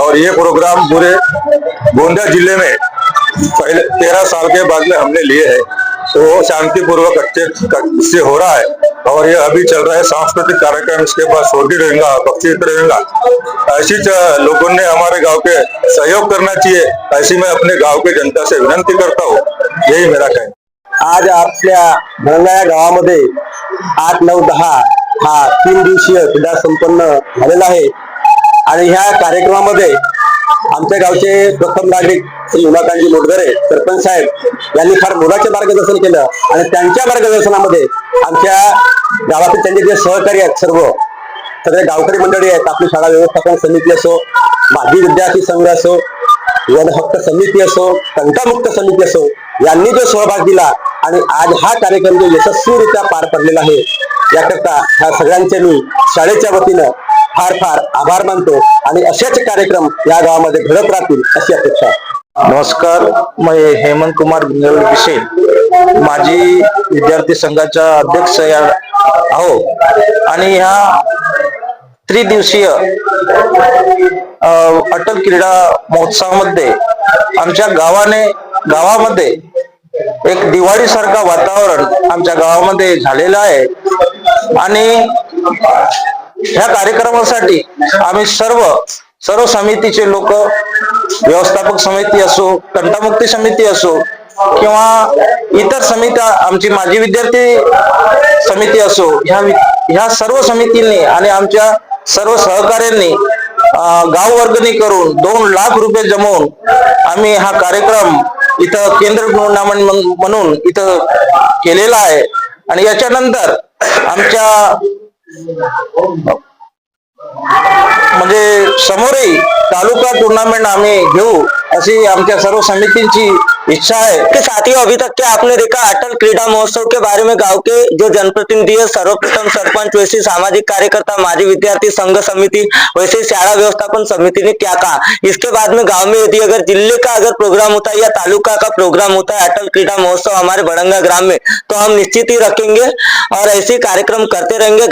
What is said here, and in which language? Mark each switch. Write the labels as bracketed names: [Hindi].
[Hindi] और ये प्रोग्राम पूरे गोंदिया जिले में पहले 13 साल के बाद में हमने लिए है, तो शांतिपूर्वक अच्छे से हो रहा है। और ये अभी चल रहा है सांस्कृतिक कार्यक्रम, इसके बाद सोडी रहेगा, बख्शिश रहेगा। ऐसी लोगों ने हमारे गांव के सहयोग करना चाहिए, ऐसी मैं अपने गांव के जनता से विनंती करता हूँ। यही मेरा कहना। [Marathi] आज आपल्या बड़ंगा गावामध्ये 8, 9, 10 हा 3 दिवसीय क्रीडा संपन्न झालेला आहे। आणि ह्या कार्यक्रमामध्ये आमच्या गावचे प्रथम नागरिक श्री उमाकांतजी मोटघरे सरपंच साहेब यांनी फार मोलाचे मार्गदर्शन केलं आणि त्यांच्या मार्गदर्शनामध्ये आमच्या गावातील त्यांचे जे सहकारी आहेत, सगळे गावकरी मंडळी आहेत, आपली शाळा व्यवस्थापन समिती असो, माजी विद्यार्थी संघ असो, वन हक्क समिती असो, तंटामुक्त समिती असो, यांनी जो सहभाग दिला आणि आज हा कार्यक्रम जो यशस्वीरित्या पार पडलेला आहे, याकरता ह्या सगळ्यांचे मी शाळेच्या वतीनं फार फार आभार मानतो आणि असेच कार्यक्रम या गावामध्ये घडत राहतील अशी अपेक्षा आहे। [Hindi] नमस्कार, मैं हेमंत कुमार विशेष [Marathi] माजी विद्यार्थी संघाचा अध्यक्ष आहो आणि ह्या त्रिदिवसीय अटल क्रीडा महोत्सवामध्ये आमच्या गावामध्ये एक दिवाळी सारखं वातावरण आमच्या गावामध्ये झालेलं आहे आणि ह्या कार्यक्रमासाठी आम्ही सर्व समितीचे लोक, व्यवस्थापक समिती असो, तंटामुक्ती समिती असो किंवा इतर समित्या, आमची माजी विद्यार्थी समिती असो, ह्या सर्व समितींनी आणि आमच्या सर्व सहकाऱ्यांनी गाव वर्गणी करून 2 लाख रुपये जमवून आम्ही हा कार्यक्रम इथं केंद्र टुर्नामेंट म्हणून इथं केलेला आहे आणि याच्यानंतर आमच्या म्हणजे समोरही तालुका टूर्नामेंट आम्ही घेऊ ऐसी आमच्या सर्व [Hindi] समितियों की इच्छा है। के साथियों, अभी तक के आपने देखा अटल क्रीडा महोत्सव के बारे में गांव के जो जनप्रतिनिधि है, सर्वप्रथम सरपंच, वैसे सामाजिक कार्यकर्ता, माजी विद्यार्थी संघ समिति, वैसे शाला व्यवस्थापन समिति ने क्या कहा। इसके बाद में गांव में यदि अगर जिले का अगर प्रोग्राम होता है या तालुका का प्रोग्राम होता है अटल क्रीडा महोत्सव हमारे बड़ंगा ग्राम में, तो हम निश्चित ही रखेंगे और ऐसे कार्यक्रम करते रहेंगे।